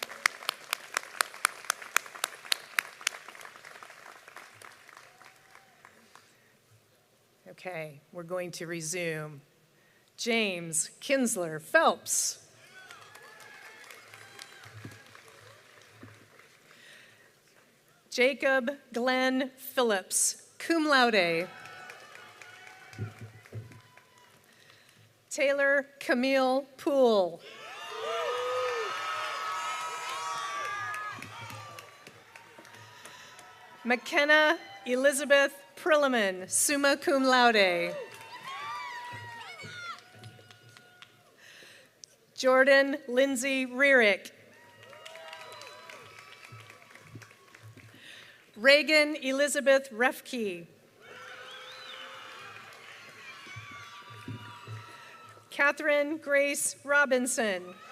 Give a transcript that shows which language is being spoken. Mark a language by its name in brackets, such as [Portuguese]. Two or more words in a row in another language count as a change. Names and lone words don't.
[English] Okay, we're going to resume. James Kinsler Phelps. Jacob Glenn Phillips, [Latin] cum laude. [English] Taylor Camille Poole. McKenna Elizabeth Prilliman, [Latin] summa cum laude. [English] Jordan Lindsay Rearick. Reagan Elizabeth Refke. Catherine Grace Robinson.